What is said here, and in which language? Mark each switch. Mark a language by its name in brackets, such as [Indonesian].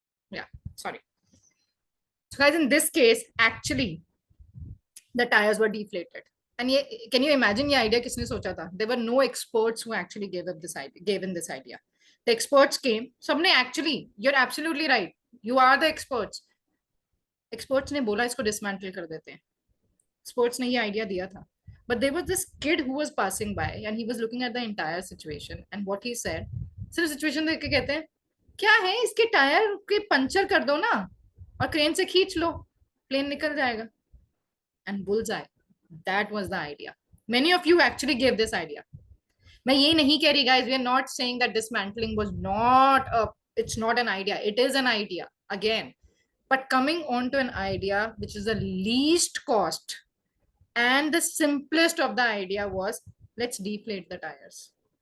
[English] Yeah, sorry. So guys, in this case, actually, the tires were deflated. And can you imagine the idea [Hindi] किसने सोचा था? [English] There were no experts who actually gave in this idea. The experts came. [Hindi] सबने [English] actually, you're absolutely right. You are the experts. [Hindi] Experts ने बोला इसको dismantle कर देते हैं. Experts ने ये idea दिया था. [English] But there was this kid who was passing by and he was looking at the entire situation and what he said. [Hindi] सिर्फ situation देख के कहते हैं क्या है इसके टायर के पंचर कर दो ना और क्रेन से खींच लो प्लेन निकल जाएगा. [English] And bullseye. That was the idea. Many of you actually gave this idea. [Hindi] मैं ये नहीं कह रही [English] guys, we are not saying that dismantling was it's not an idea. It is an idea again. But coming on to an idea which is the least cost and the simplest of the idea was let's deflate the tires.